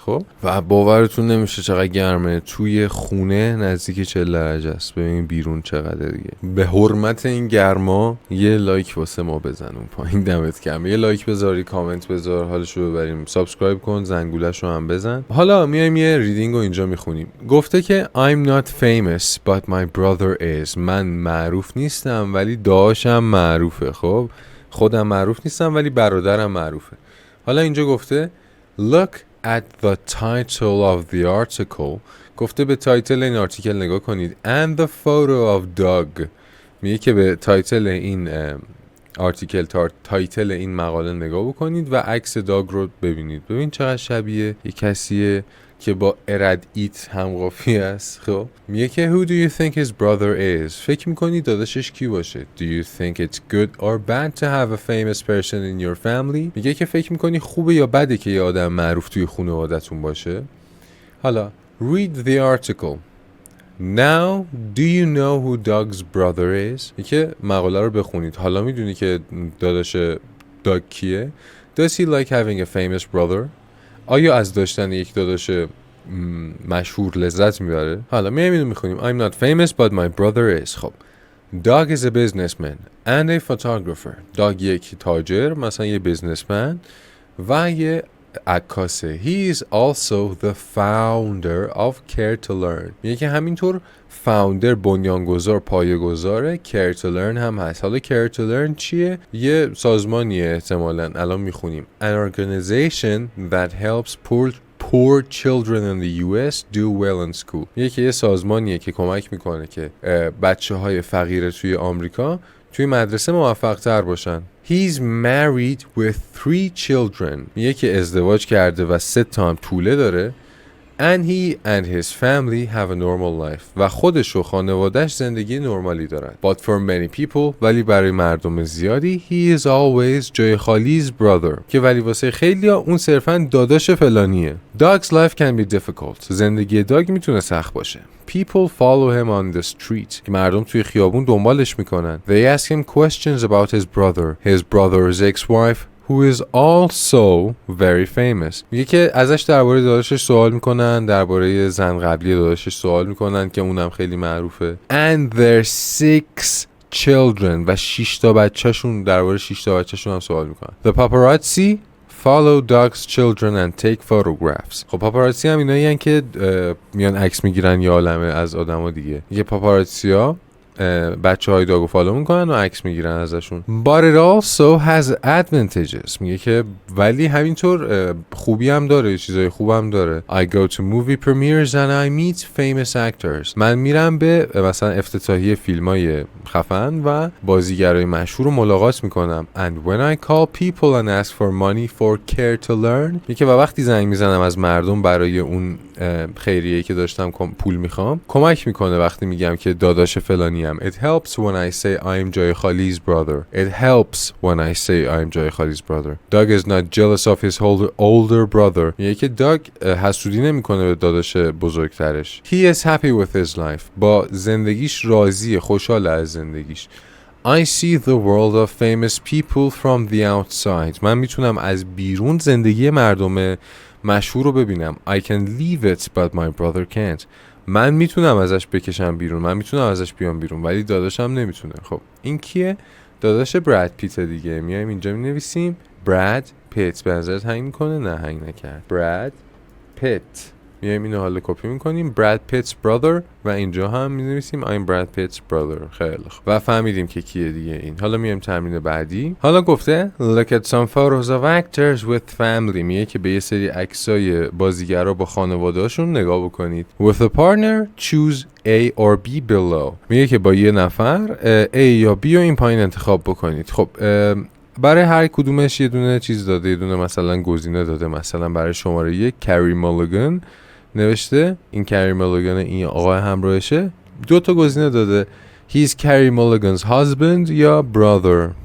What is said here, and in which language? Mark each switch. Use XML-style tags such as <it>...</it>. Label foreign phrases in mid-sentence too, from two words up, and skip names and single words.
<fa>خب و باورتون نمیشه چقدر گرمه، توی خونه نزدیک 40 درجه است. ببین بیرون چقدر دیگه. به حرمت این گرما یه لایک واسه ما بزن اون پایین، دمت گرم. یه لایک بذاری، کامنت بذار، حالشو ببریم. سابسکرایب کن، زنگوله‌شو هم بزن. حالا میایم یه ریدینگ رو اینجا میخونیم. گفته که</fa> <en>I'm not famous but my brother is.</en> <fa>من معروف نیستم ولی داشتم معروفه. خب خودم معروف نیستم ولی برادرم معروفه. حالا اینجا گفته</fa> <en>look at the title of the article.</en> <fa>گفته به تایتل این آرتیکل نگاه کنید.</fa> <en>and the photo of dog.</en> <fa>میگه که به تایتل این آرتیکل، تایتل این مقاله نگاه بکنید و عکس داگ رو ببینید. ببین چقدر شبیه یه کسیه که با ارد ایت هم قافیه است. خب میگه که</fa> <en>who do you think his brother is.</en> <fa>فکر میکنی داداشش کی باشه.</fa> <en>do you think it's good or bad to have a famous person in your family.</en> <fa>میگه که فکر میکنی خوبه یا بده که یه آدم معروف توی خانواده‌تون باشه.</fa> <en>حالا read the article. Now do you know who Doug's brother is.</en> <fa>میگه مقاله رو بخونید. حالا میدونی که داداش داگ کیه.</fa> <en>does he like having a famous brother.</en> <fa>آیا از داشتن یک داداش مشهور لذت میبره؟ حالا میایم میخونیم</fa> <en>I'm not famous but my brother is. خب Doug is a businessman and a photographer.</en> <fa>Doug یک تاجر، مثلا یه بیزنسمن و یه عکاسه.</fa> <en>He is also the founder of Care to Learn.</en> <fa>میگه که همینطور فاوندر، بنیانگذار، پایه‌گذار Care to Learn هم هست. حالا Care to Learn چیه؟ یه سازمانیه احتمالاً، الان میخونیم.</fa> <en>An organization that helps poor children in the US do well in school.</en> <fa>یه سازمانیه که کمک میکنه که بچه‌های فقیر توی آمریکا توی مدرسه موفق تر باشن.</fa> <en>He's married with 3 children.</en> <fa>میگه که ازدواج کرده و 3 تا هم توله داره.</fa> <en>And he and his family have a normal life.</en> <fa>و خودش و خانوادهش زندگی نرمالی دارن.</fa> <en>But for many people,</en> <fa>ولی برای مردم زیادی,</fa> <en>he is always</en> <fa>جای خالی's</fa> <en>brother.</en> <fa>که ولی واسه خیلی ها اون صرفاً داداش فلانیه.</fa> <en>Dog's life can be difficult.</en> <fa>زندگی داگ میتونه سخت باشه.</fa> <en>People follow him on the street.</en> <fa>که مردم توی خیابون دنبالش میکنن.</fa> <en>They ask him questions about his brother's ex-wife, who is also very famous.</en> <fa>میگه که ازش درباره داداشش سوال میکنن، درباره زن قبلی داداشش سوال میکنن که اونم خیلی معروفه.</fa> <en>And their 6 children.</en> <fa>و 6 تا بچه‌شون، درباره 6 تا بچه‌شون هم سوال میکنن.</fa> <en>The paparazzi follow Doug's children and take photographs.</en> <fa>خب پاپاراتسی هم اینایی هن که میان عکس میگیرن یه عالمه از آدما دیگه. یه پاپاراتسی ها بچه های داگو فالو میکنن و عکس میگیرن ازشون.</fa> <en>But it also has advantages.</en> <fa>میگه که ولی همینطور خوبی هم داره، چیزای خوب هم داره.</fa> <en>I go to movie premieres and I meet famous actors.</en> <fa>من میرم به مثلا افتتاحیه فیلمای خفن و بازیگرای مشهور رو ملاقات میکنم.</fa> <en>And when I call people and ask for money for Care to Learn.</en> <fa>میگه و وقتی زنگ میزنم از مردم برای اون خیریه که داشتم پول میخوام، کمک میکنه وقتی میگم که داداش فلانی.</fa> <en>It helps when I say I'm</en> <fa>جای خالی's</fa> <en>brother. It helps when I say I'm</en> <fa>جای خالی's</fa> <en>brother. Doug is not jealous of his older brother.</en> <fa>میگه که داگ حسودی نمیکنه به داداش بزرگترش.</fa> <en>He is happy with his life.</en> <fa>با زندگیش راضیه، خوشحال از زندگیش.</fa> <en>I see the world of famous people from the outside.</en> <fa>من میتونم از بیرون زندگی مردم مشهور رو ببینم.</fa> <en>I can leave it but my brother can't.</en> <fa>من میتونم ازش بکشم بیرون، من میتونم ازش بیام بیرون ولی داداشم نمیتونه. خب این کیه؟ داداش براد پیت دیگه. میایم اینجا مینویسیم براد پیت. به نظرت هنگ میکنه؟ نه هنگ نکرد. براد پیت. میایم اینو حالا کپی میکنیم براد پیت's brother و اینجا هم مینویسیم</fa> <en>I'm Brad Pitt's brother.</en> <fa>خیلی خوب و فهمیدیم که کیه دیگه این. حالا میایم تمرین بعدی. حالا گفته</fa> <en>look at some photos of actors with family.</en> <fa>میگه که به یه سری عکسای بازیگرا با خانواده‌هاشون نگاه بکنید.</fa> <en>With a partner choose A or B below.</en> <fa>میگه که با یه نفر A یا B رو این پایین انتخاب بکنید. خب برای هر کدومش یه دونه چیز داده، یه دونه مثلا گزینه داده. مثلا برای شماره 1 کری مالگان نوشته، این کری مالگان این آقای همراهشه. 2 تا گزینه داده</fa> <en>He's Carey Mulligan's husband</en> <fa>یا brother.</fa>